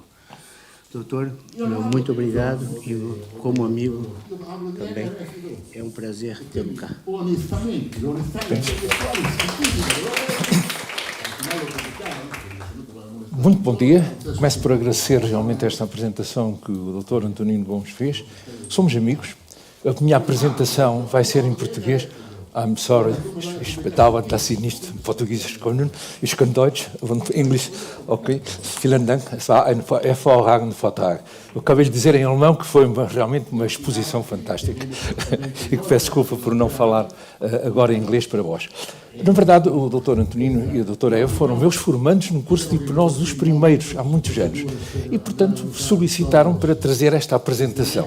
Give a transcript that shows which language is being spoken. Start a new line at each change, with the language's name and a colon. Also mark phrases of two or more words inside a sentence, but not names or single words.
Portuguese: Doutor, muito obrigado e, como amigo, também é um prazer tê-lo cá. Muito bom dia. Começo por agradecer realmente esta apresentação que o Dr. Antonino Gomes fez. Somos amigos. A minha apresentação vai ser em português.
English: I'm sorry,
German: ich bedauere, dass Sie nicht Portugiesisch können. Ich kann Deutsch und Englisch. Ok. Vielen Dank. Es war ein hervorragender Vortrag.
Portuguese: Eu acabei de dizer em alemão que foi realmente uma exposição fantástica. E que peço desculpa por não falar agora em inglês para vós. Na verdade, o Dr. Antonino e a Dra. Eva foram meus formandos no curso de hipnose dos primeiros, há muitos anos. E, portanto, solicitaram para trazer esta apresentação.